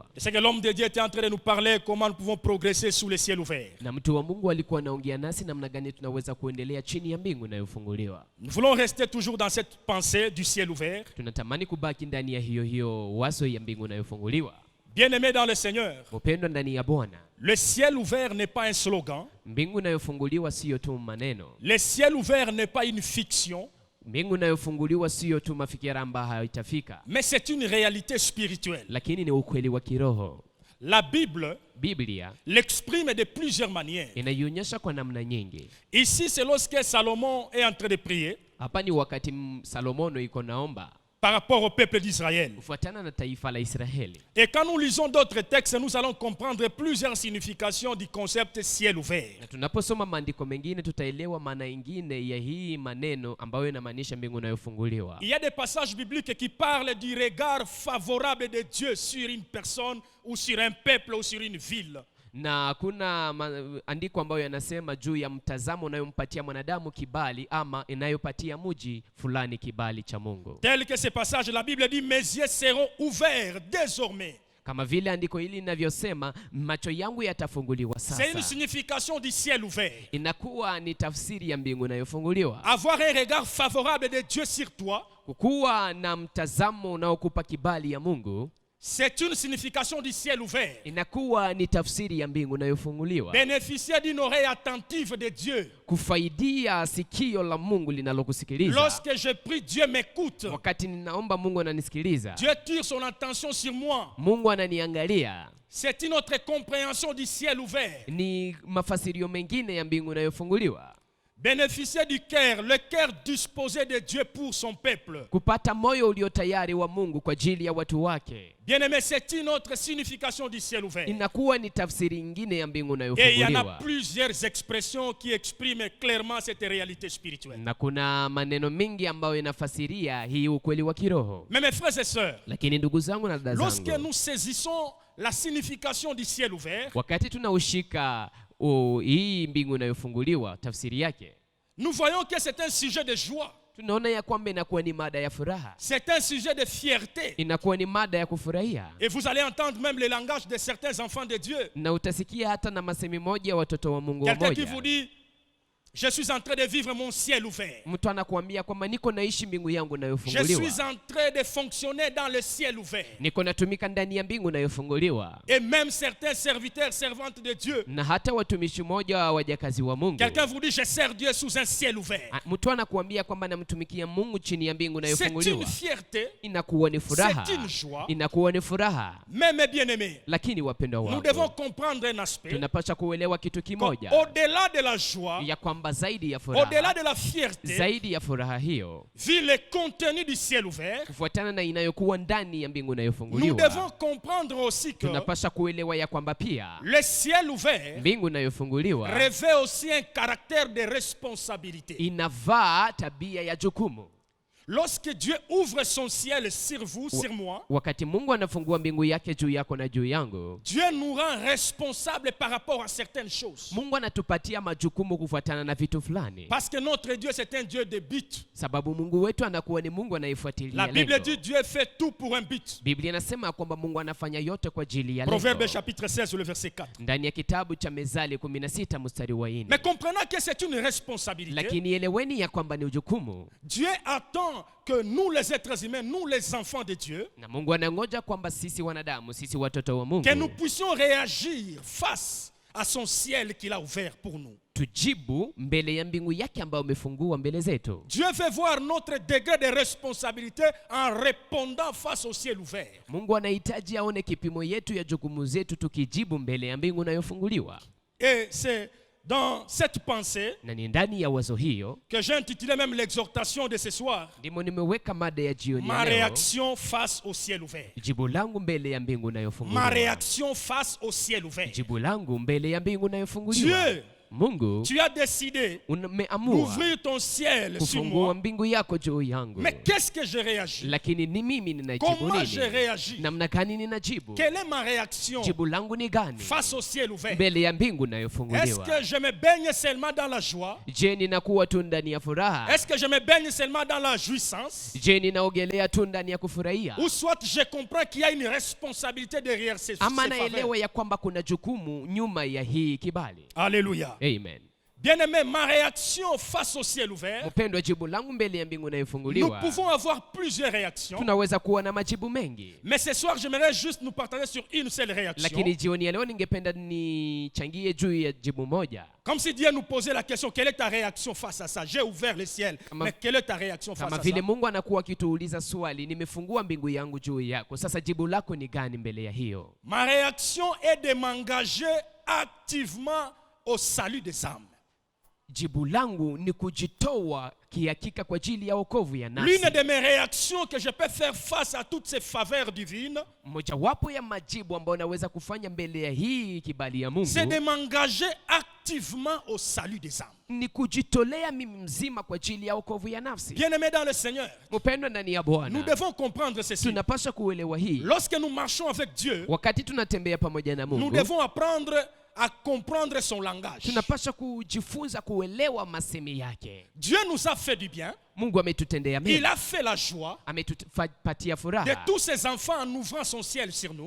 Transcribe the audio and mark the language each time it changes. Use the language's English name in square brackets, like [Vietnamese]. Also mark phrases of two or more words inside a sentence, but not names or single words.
[French] C'est que l'homme de Dieu était en train de nous parler comment nous pouvons progresser sous le ciel ouvert. [Swahili] Na mtu wa Mungu alikuwa anaongea nasi namna gani tunaweza kuendelea chini ya mbingu inayofunguliwa. [French] Nous voulons rester toujours dans cette pensée du ciel ouvert. [Swahili] Tunatamani kubaki ndani ya hiyo wazo ya mbingu inayofunguliwa. [French] Bien-aimés dans le Seigneur, [Swahili] Mpendwa ndani ya Bwana, [French] le ciel ouvert n'est pas un slogan. [Swahili] mbingu inayofunguliwa sio tu maneno. [French] Le ciel ouvert n'est pas une fiction. [Swahili] Mbingu inayofunguliwa sio tu mafikira ambayo haitafika, [French] Mais c'est une réalité spirituelle. [Swahili] lakini ni ukweli wa kiroho. [French] La Bible [Swahili] Biblia [French] l'exprime de plusieurs manières. [Swahili] inaionyesha kwa namna nyingi. [French] Ici, c'est lorsque Salomon est en train de prier [Swahili] Hapa ni wakati Salomono iko naomba [French] par rapport au peuple d'Israël. [Swahili] kufuatana na taifa la Israeli. [French] Et quand nous lisons d'autres textes, nous allons comprendre plusieurs significations du concept ciel ouvert. [Swahili] Na tunaposoma maandiko mengine tutaelewa maana ingine ya hii maneno ambayo inamaanisha mbingu inayofunguliwa. [French] Il y a des passages bibliques qui parlent du regard favorable de Dieu sur une personne ou sur un peuple ou sur une ville. [Swahili] Na kuna andiko ambayo yanasema juu ya mtazamo unayompatia mwanadamu kibali ama inayopatia mji fulani kibali cha Mungu. [French] Tel que ce passage, la Bible dit mes yeux seront ouverts désormais. [Swahili] Kama vile andiko hili linavyosema, macho yangu yatafunguliwa [French] C'est une [Swahili] sasa. [French] signification du ciel ouvert. [Swahili] Inakuwa ni tafsiri ya mbingu inayofunguliwa. [French] Avoir un regard favorable de Dieu sur toi, [Swahili] Kukuwa na mtazamo unaokupa kibali ya Mungu, [French] c'est une signification du ciel ouvert. [Swahili] inakuwa ni tafsiri ya mbingu inayofunguliwa. [French] Bénéficier d'une oreille attentive de Dieu. [Swahili] Kufaidia sikio la Mungu linalokusikiliza. [French] Lorsque je prie, Dieu m'écoute. [Swahili] Wakati ninaomba Mungu ananisikiliza. [French] Dieu tire son attention sur moi. [Swahili] Mungu ananiangalia. [French] C'est une autre compréhension du ciel ouvert. [Swahili] Ni mafasirio mengine ya mbingu inayofunguliwa. [French] Bénéficier du cœur, le cœur disposé de Dieu pour son peuple. [Swahili] Kupata moyo ulio tayari wa Mungu kwa ajili ya watu wake. [French] Bien-aimé, c'est une autre signification du ciel ouvert. [Swahili] Inakuwa ni tafsiri nyingine ya mbingu [French] Et il y en a [Swahili] inayofunguliwa. [French] plusieurs expressions qui expriment clairement cette réalité spirituelle. [Swahili] Na kuna maneno mengi ambayo inafasiria hii ukweli wa kiroho. [French] Mais mes frères et sœurs, [Swahili] Lakini ndugu zangu na dada [French] lorsque [Swahili] zangu, [French] nous saisissons la signification du ciel ouvert, [Swahili] wakati tunaushika hii mbingu inayofunguliwa tafsiri yake, [French] nous voyons que c'est un sujet de joie. [Swahili] tunaona ya kwamba inakuwa ni mada ya furaha, [French] C'est un sujet de fierté. [Swahili] inakuwa ni mada ya kufurahia. [French] Et vous allez entendre même le langage de certains enfants de Dieu. [Swahili] Na utasikia hata na masemi moja ya watoto wa Mungu [French] Quelqu'un qui vous [Swahili] wamoja. [French] dit, Je suis en train de vivre mon ciel ouvert. [Swahili] Mtu anakuambia kwamba niko naishi mbingu yangu [French] Je [Swahili] inayofunguliwa. [French] suis en train de fonctionner dans le ciel ouvert. [Swahili] Niko natumika ndani ya mbingu inayofunguliwa. [French] Et même certains serviteurs, servantes de Dieu. [Swahili] Na hata watumishi mmoja wa wajakazi wa Mungu. [French] Quelqu'un vous dit je sers Dieu sous un ciel ouvert. [Swahili] Mtu anakuambia kwamba namtumikia Mungu chini ya mbingu [French] C'est [Swahili] inayofunguliwa. [French] une fierté. [Swahili] Inakuwa ni furaha. [French] C'est une joie. [Swahili] Inakuwa ni furaha. [French] Mais mes bien-aimés, [Swahili] Lakini wapendwa [French] nous [Swahili] wangu, [French] devons comprendre un aspect. [Swahili] tunapaswa kuelewa kitu kimoja, [French] Au-delà de la joie, [Swahili] ya kwamba zaidi ya [French] au-delà [Swahili] furaha, [French] de la fierté, [Swahili] zaidi ya furaha hiyo, [French] vu le contenu du ciel ouvert, [Swahili] kufuatana na inayokuwa ndani ya mbingu [French] nous [Swahili] inayofunguliwa, [French] devons comprendre aussi que [Swahili] tunapaswa kuelewa ya kwamba pia [French] le ciel ouvert [Swahili] mbingu inayofunguliwa [French] revêt aussi un caractère de responsabilité. [Swahili] inavaa tabia ya jukumu. [French] Lorsque Dieu ouvre son ciel sur vous, sur moi, [Swahili] Wakati Mungu anafungua mbingu yake juu yako na juu yangu, [French] Dieu nous rend responsables par rapport à certaines choses. [Swahili] Mungu anatupatia majukumu kufuatana na vitu fulani, [French] Parce que notre Dieu, c'est un Dieu de but. [Swahili] sababu Mungu wetu anakuwa ni Mungu anayefuatilia [French] La Bible [Swahili] lengo. [French] dit Dieu fait tout pour un but. [Swahili] Biblia inasema kwamba Mungu anafanya yote kwa ajili ya [French] Proverbe [Swahili] lengo. [French] chapitre 16, le verset 4. [Swahili] Ndani ya kitabu cha Mezali 16 mstari wa 4. [French] Mais comprenant que c'est une responsabilité, [Swahili] Lakini eleweni ya kwamba ni jukumu, [French] Dieu attend que nous les êtres humains, nous les enfants de Dieu, [Swahili] na Mungu anangoja kwamba sisi wanadamu, sisi watoto wa Mungu, [French] que nous puissions réagir face à son ciel qu'il a ouvert pour nous. [Swahili] tujibu mbele ya mbingu yake ambayo umefungua mbele zetu. [French] Dieu veut voir notre degré de responsabilité en répondant face au ciel ouvert. [Swahili] Mungu anahitaji aone kipimo yetu ya jukumu zetu tukijibu mbele ya mbingu inayofunguliwa. [French] Et c'est dans cette pensée [Swahili] Na ni ndani ya wazo hiyo [French] que j'ai intitulé même l'exhortation de ce soir, [Swahili] ndimo nimeweka mada ya jioni [French] ma [Swahili] ya leo, [French] réaction face au ciel ouvert. [Swahili] jibu langu mbele ya mbingu [French] Ma [Swahili] inayofunguliwa. [French] réaction face au ciel ouvert. [Swahili] Jibu langu mbele ya mbingu inayofunguliwa. [French] Dieu, [Swahili] Mungu [French] tu as décidé [Swahili] umeamua [French] d'ouvrir ton ciel sur [Swahili] kufungua [French] moi. [Swahili] mbingu yako juu yangu. [French] Mais qu'est-ce que je réagis? [Swahili] Lakini ni mimi ninajibu [French] Comment je [Swahili] nini? [French] réagis? [Swahili] Namna gani ninajibu? [French] Quelle est ma réaction [Swahili] Jibu langu ni gani [French] face au ciel ouvert? [Swahili] mbele ya mbingu [French] Est-ce [Swahili] inayofunguliwa? [French] que je me baigne seulement dans la joie? [Swahili] Je, ninakuwa tu ndani ya furaha? [French] Est-ce que je me baigne seulement dans la jouissance? [Swahili] Je, ninaogelea tu ndani ya kufurahia? [French] Ou soit je comprends qu'il y a une responsabilité derrière ces [Swahili] Ama [French] faveurs. [Swahili] naelewa ya kwamba kuna jukumu nyuma ya hii kibali? [French] Alléluia. [Swahili] Amen. [French] Bien-aimé, ma réaction face au ciel ouvert, [Swahili] Mpendwa, jibu langu mbele ya mbingu [French] nous [Swahili] inayofunguliwa, [French] pouvons avoir plusieurs réactions. [Swahili] tunaweza kuwa na majibu mengi, [French] Mais ce soir, j'aimerais juste nous partager sur une seule réaction. [Swahili] lakini jioni ya leo ningependa nichangie juu ya jibu moja. [French] Comme si Dieu nous posait la question, quelle est ta réaction face à ça? J'ai ouvert le ciel, mais quelle est ta réaction face [Swahili] Kama [French] à ça? [Swahili] vile Mungu anakuwa akituuliza swali, nimefungua mbingu yangu juu yako, sasa jibu lako ni gani mbele ya hiyo? [French] Ma réaction est de m'engager activement au salut des âmes. [Swahili] Jibu langu ni kujitoa kihakika kwa ajili ya wokovu ya [French] L'une [Swahili] nafsi. [French] de mes réactions que je peux faire face à toutes ces faveurs divines, [Swahili] Mojawapo ya majibu ambayo naweza kufanya mbele ya hii kibali ya Mungu [French] c'est de m'engager activement au salut des âmes. [Swahili] ni kujitolea mimi mzima kwa ajili ya wokovu ya nafsi. [French] Bien-aimés dans le Seigneur, [Swahili] Mpendwa ndani ya [French] nous [Swahili] Bwana, [French] devons comprendre ceci. [Swahili] tunapaswa kuelewa hii. [French] Lorsque nous marchons avec Dieu, [Swahili] Wakati tunatembea pamoja na [French] nous [Swahili] Mungu, [French] devons apprendre à comprendre son langage. [Swahili] tunapaswa kujifunza kuelewa masemi yake. [French] Dieu nous a fait du bien. [Swahili] Mungu ametutendea [French] Il [Swahili] mema, [French] a fait la joie [Swahili] ametupatia [French] de [Swahili] furaha, [French] tous ses enfants en ouvrant son ciel sur nous.